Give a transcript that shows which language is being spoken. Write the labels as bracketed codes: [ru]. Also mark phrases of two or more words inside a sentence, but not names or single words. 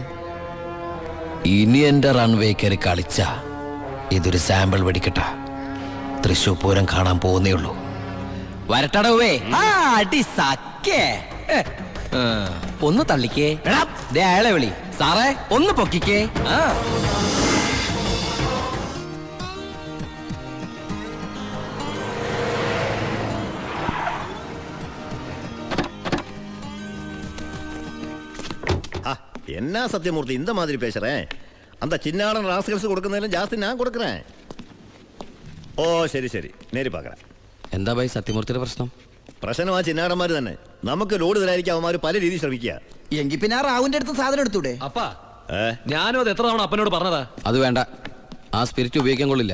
[ml] ഇനി എന്റെ റൺവേ കയറി കളിച്ച ഇതൊരു സാമ്പിൾ വെടിക്കട്ട. തൃശൂർ പൂരം കാണാൻ പോകുന്നേ ഉള്ളൂ. വരട്ടടവേ. ഒന്ന് തള്ളിക്കേ. അയാളെ വിളി. സാറേ ഒന്ന് പൊക്കിക്കേ. [ta] என்ன சத்தியமூர்த்தி இந்த மாதிரி பேசுறேன்? அந்த சின்னாடன் ராஸ்கல்ஸ் கொடுക്കുന്നതിലും ஜாஸ்தி நான் கொடுக்குறேன். [ml] ഓ ശരി ശരി, [ta] நேரி பாக்கறேன். [ml] എന്താ ഭായി സത്യമൂർത്തിയുടെ പ്രശ്നം? പ്രശ്നം ആ ചിന്നാടന്മാർ തന്നെ. നമുക്ക് ലോഡ് തരായിരിക്കും അവന്മാർ പല രീതിയിൽ ശ്രമിക്കുക. എങ്കിൽ പിന്നെ ആ റാവുന്റെ അടുത്ത് സാധനം എടുത്തൂടെ? അപ്പാ, ഞാനും അത് എത്ര തവണ അപ്പനോട് പറഞ്ഞതാ. അത് വേണ്ട, ആ സ്പിരിറ്റ് ഉപയോഗിക്കാൻ കൊള്ളില്ല.